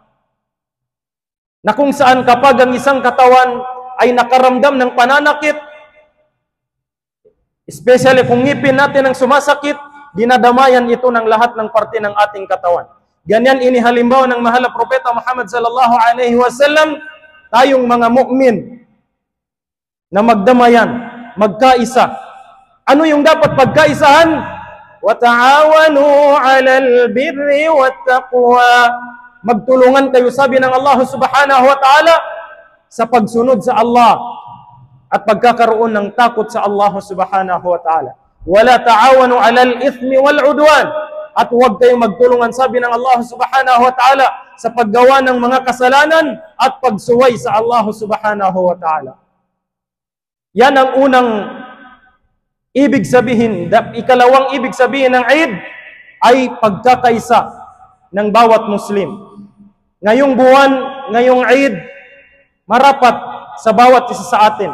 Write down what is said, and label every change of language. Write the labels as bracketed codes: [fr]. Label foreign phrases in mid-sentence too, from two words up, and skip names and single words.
[tl] Na kung saan kapag ang isang katawan ay nakaramdam ng pananakit, especially kung ngipin natin ang sumasakit, dinadamayan ito ng lahat ng parte ng ating katawan. Ganyan inihalimbawa ng mahal na Propeta Muhammad [ar] صلى الله عليه وسلم, [tl] tayong mga mu'min na magdamayan, magkaisa. Ano yung dapat pagkaisahan? [ar] وتعاونوا على البر والتقوى. [tl] Magtulungan kayo, sabi ng [ar] الله سبحانه وتعالى, [tl] sa pagsunod sa Allah at pagkakaroon ng takot sa [ar] الله سبحانه وتعالى. ولا تعاونوا على الإثم والعدوان. [tl] At huwag kayong magtulungan, sabi ng [ar] الله سبحانه وتعالى, [tl] sa paggawa ng mga kasalanan at pagsuway sa [ar] الله سبحانه وتعالى. [tl] Yan ang unang ibig sabihin, ikalawang ibig sabihin ng Eid ay pagkakaisa ng bawat Muslim. Ngayong buwan, ngayong Eid, marapat sa bawat isa sa atin.